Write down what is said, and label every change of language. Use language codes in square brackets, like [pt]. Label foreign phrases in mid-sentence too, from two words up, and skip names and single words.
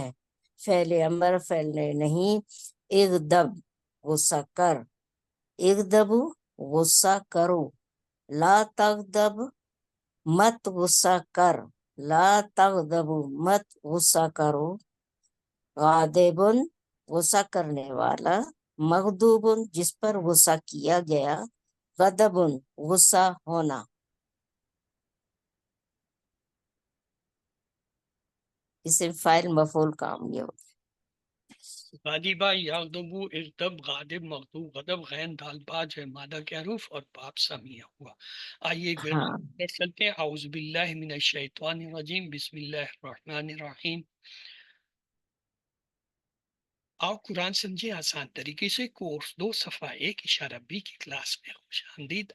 [ur] فعل امر فعل نہیں، اغضب غصہ کر، اغضب غصہ کرو، [ar] لا تغضب [ur] مت غصہ کر، [ar] لا تغضب [ur] مت غصہ کرو، غاضبن غصہ کرنے والا، مغضوبن جس پر غصہ کیا گیا، غضبن غصہ ہونا. اسم فاعل مفعول کام یہ ہوتا [ar] غاضبہ، یغضبو، اغضب، غاضب، مغضوب، غضب، [ur] غین دال با جو ہے مادہ کے حروف اور باب سمیہ ہوا. آئیے ایک ہے. بار ہاں چلتے ہیں. [ar] اعوذ باللہ من الشیطان الرجیم، بسم اللہ الرحمن الرحیم. [ur] آؤ قرآن سمجھے آسان طریقے سے. کورس 2 صفحہ 1 اشارہ بی کی کلاس میں خوش آمدید.